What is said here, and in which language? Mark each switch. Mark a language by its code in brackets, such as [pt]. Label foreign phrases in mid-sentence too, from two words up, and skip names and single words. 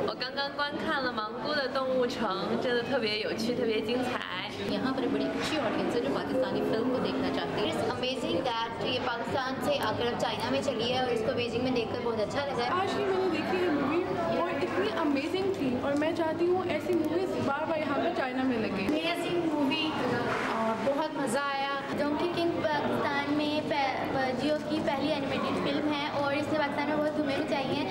[zh] 刚刚观看了蒙古的动物城，真的特别有趣，特别精彩。 [hi] यहाँ पर बड़ी अच्छी ऑडियंस है जो पाकिस्तानी फिल्म को देखना चाहती है। [en] It's amazing that [hi] ये पाकिस्तान से आकर अब चाइना में चली है और इसको बीजिंग में देखकर बहुत अच्छा लगा है। आज ही मैंने देखी है मूवी और इतनी अमेजिंग थी और मैं चाहती हूँ ऐसी मूवीज बार बार यहाँ पर चाइना में लगे। [en] amazing movie [hi] और बहुत मज़ा आया। डोंकी किंग पाकिस्तान में जियो की पहली एनिमेटेड फिल्म है और इसने पाकिस्तान में बहुत धूमें मचाई हैं।